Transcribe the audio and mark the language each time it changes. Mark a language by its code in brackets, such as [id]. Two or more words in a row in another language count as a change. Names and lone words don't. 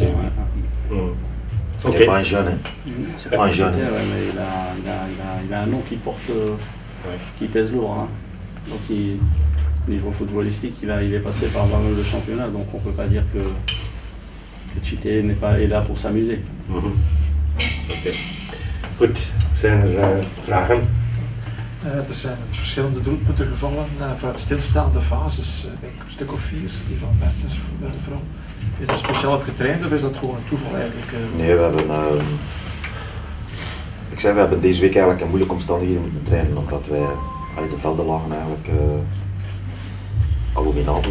[fr] Il n'est pas un jeune, hein. C'est pas un jeune. Mais il a un nom qui porte, qui pèse lourd. Hein. Donc niveau footballistique, il est passé par pas mal de championnats, donc on ne peut pas dire que Chité est là pour s'amuser. [nl] Oké. Goed, zijn er vragen? Er zijn verschillende doelpunten gevallen vanuit stilstaande fases, denk ik een stuk of 4, die van Mertens bij de vrouw. Is dat speciaal op getraind of is dat gewoon een toeval eigenlijk? Nee, we hebben deze week eigenlijk in moeilijke omstandigheden moeten trainen, omdat wij de velden lagen eigenlijk abominabel.